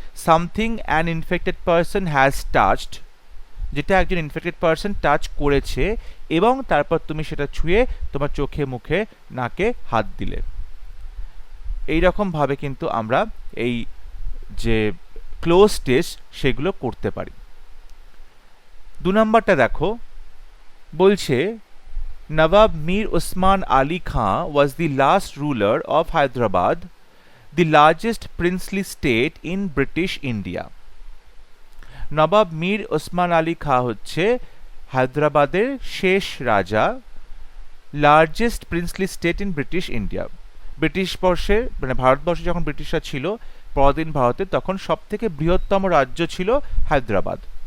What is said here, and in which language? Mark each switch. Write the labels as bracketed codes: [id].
[en] something an infected person has touched, [bn] যেটা একজন infected person touch করেছে এবং তারপর তুমি সেটা ছুঁয়ে তোমার চোখে, মুখে, নাকে হাত দিলে। এই রকম ভাবে কিন্তু আমরা এই যে ক্লোজ টেস্ট সেগুলো করতে পারি। 2 নম্বরটা দেখো, বলছে [en] Nawab Mir Usman Ali Khan was the last ruler of Hyderabad, the largest princely state in British India. [bn] নবাব মীর ওসমান আলী খাঁ হচ্ছে হায়দ্রাবাদের শেষ রাজা, [en] Largest princely state in British India. [bn] British বর্ষে, মানে ভারতবর্ষে যখন ব্রিটিশরা ছিল পরাধীন ভারতে, তখন সব থেকে বৃহত্তম রাজ্য ছিল হায়দ্রাবাদ।